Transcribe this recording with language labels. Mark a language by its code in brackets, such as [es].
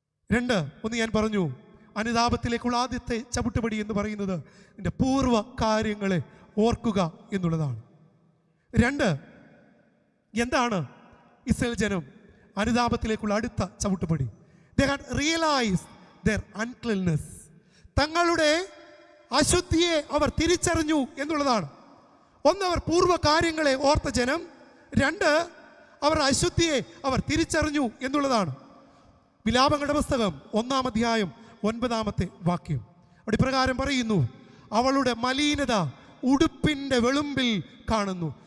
[ml] 2, ഒന്ന് ഞാൻ പറഞ്ഞു, അനുതാപത്തിലേക്കുള്ള ആദ്യത്തെ ചവിട്ടുപടി എന്ന് പറയുന്നത് നിന്റെ പൂർവ്വ കാര്യങ്ങളെ ഓർക്കുക എന്നുള്ളതാണ്. 2, എന്താണ് ഇസ്രായേൽ ജനം അനുതാപത്തിലേക്കുള്ള അടുത്ത ചവിട്ടുപടി? [en] They had realized their uncleanness. [ml] തങ്ങളുടെ അശുദ്ധിയെ അവർ തിരിച്ചറിഞ്ഞു എന്നുള്ളതാണ്. ഒന്ന്, അവർ പൂർവ്വ കാര്യങ്ങളെ ഓർത്ത ജനം. രണ്ട്, അവർ അശുദ്ധിയെ അവർ തിരിച്ചറിഞ്ഞു എന്നുള്ളതാണ്. വിലാപങ്ങളുടെ പുസ്തകം 1-ാം അധ്യായം 9-ാമത്തെ വാക്യം അവിടെ ഇപ്രകാരം പറയുന്നു: അവളുടെ മലീനത ഉടുപ്പിൻ്റെ വെളുമ്പിൽ കാണുന്നു.